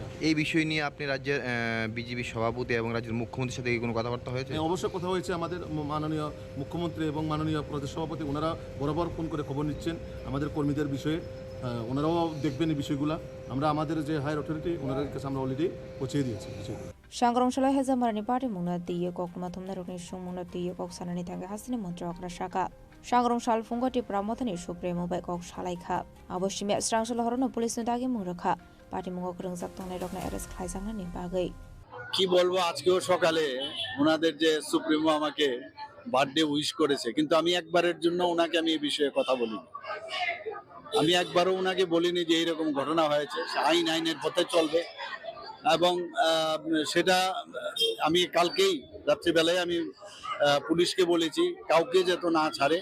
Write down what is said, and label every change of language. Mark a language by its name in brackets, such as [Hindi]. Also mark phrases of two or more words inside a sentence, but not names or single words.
[Bangla] এই বিষয় নিয়ে আপনি রাজ্যের বিজেপি সভাপতি এবং রাজ্যের মুখ্যমন্ত্রীর সাথে কোনো কথাবার্তা হয়েছে? অবশ্যই কথা হয়েছে। আমাদের মাননীয় মুখ্যমন্ত্রী এবং মাননীয় প্রদেশ সভাপতি ওনারা বরাবর ফোন করে খবর নিচ্ছেন আমাদের কর্মীদের বিষয়ে। ওনারাও দেখবেন এই বিষয়গুলো। আমরা আমাদের যে [English] higher authority [Bangla] ওনাদের কাছে আমরা অলরেডি পৌঁছে দিয়েছি বিষয়গুলো। [Turkic languages] Sangrongsalai Hazamarani Party Mungna Diya Kokma Thumna Rokni Shungmungna Diya Kok Sanani Thanga Hasini Montrakra Shaka Sangrongshal Funga Tripura Mothani Supremo Bai Kok Shalai Kha Aboshimi Strangsal Horono Police Nudagi Mungrakha Party Mungo Krung Saptone Rokna Eres Khaisangna Nipagai [Bangla] কি বলবো, আজকেও সকালে ওনাদের যে সুপ্রিমো আমাকে [English] birthday wish [Bangla] করেছে, কিন্তু আমি একবারের জন্য ওনাকে আমি এই বিষয়ে কথা বলিনি। আমি একবারও ওনাকে বলিনি যে এইরকম ঘটনা হয়েছে। আইনের পথে চলবে, এবং সেটা আমি কালকেই রাত্রিবেলায় আমি পুলিশকে বলেছি কাউকে যেত না ছাড়ে।